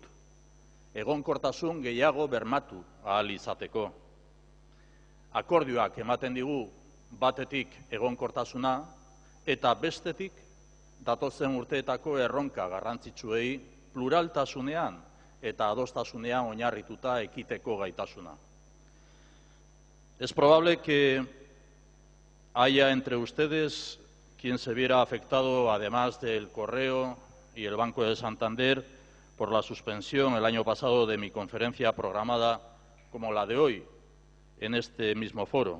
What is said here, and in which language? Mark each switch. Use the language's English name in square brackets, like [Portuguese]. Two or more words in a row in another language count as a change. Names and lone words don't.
[Basque] Egonkortasun gehiago bermatu ahal izateko. Akordioak ematen digu batetik egonkortasuna eta bestetik datozen urteetako erronka garrantzitsuei pluraltasunean eta adostasunean oinarrituta ekiteko gaitasuna. [Spanish] Es probable que haya entre ustedes quien se viera afectado, además del Correo y el Banco de Santander, por la suspensión el año pasado de mi conferencia programada como la de hoy en este mismo foro.